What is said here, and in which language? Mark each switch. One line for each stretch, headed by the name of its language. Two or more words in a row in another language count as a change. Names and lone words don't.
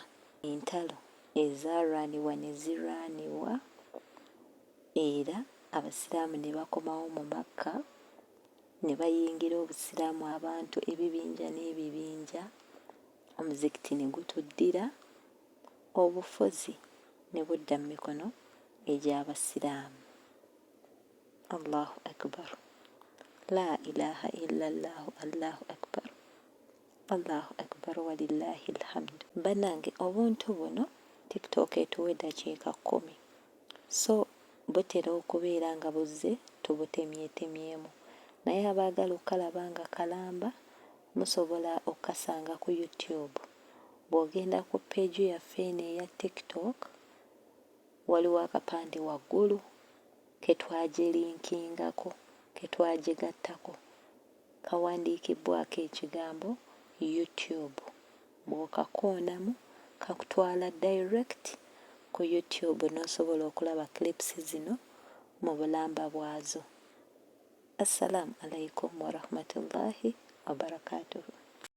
Ganda: Entalo ezaalwanibwa ne zirwanibwa, era Abasiraamu ne bakomawo mu Makka ne bayingira Obusiraamu abantu ebibinja n'ebibinja. Omuzikiti ne gutuddira, obufuzi ne budda mu mikono egy'Abasiraamu.
Arabic: الله أكبر، لا إله إلا الله، الله أكبر، الله أكبر ولله الحمد.
Ganda: Bannange, obuntu buno TikTok etuwa eddakiika 10, so butera okubeera nga buzze tubutemyetemyemu, naye abaagala okukalaba nga kalamba musobola okukasanga ku YouTube. Bw'ogenda ku peegi yaffe eno eya TikTok, waliwo akapande waggulu ke twagirinkingako, ke twagigattako, kawandiikibbwako ekigambo YouTube. Bw'okakoonamu kakutwala direct ku YouTube n'osobola okulaba clips zino mu bulamba bwazo.
Arabic: السلام عليكم ورحمة الله وبركاته.